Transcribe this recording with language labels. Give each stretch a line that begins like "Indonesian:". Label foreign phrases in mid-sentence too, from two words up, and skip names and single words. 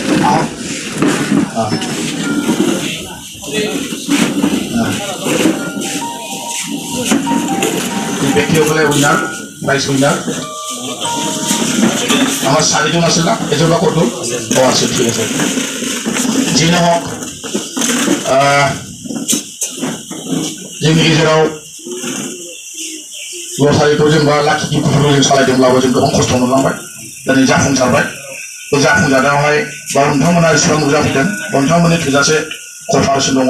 Assamese: ব্যক্তিসকলে উইনাৰ প্ৰাইজ উইনাৰ আমার চারিজন আছে না এজন্য কত আছে ঠিক আছে যি নহওক
Bodo: जोंनि गेजेराव लटारिखौ जों बा लाखि गिफ्टफोरखौ जों सालायदोंब्लाबो जों गोबां खस्थ' मोनलांबाय दिनै जाफुंसारबाय बे जाफुंसारनायावहाय बा नोंथांमोना एसेबां नुजाफैदों नोंथांमोननि थोजासे कपारेसन दङ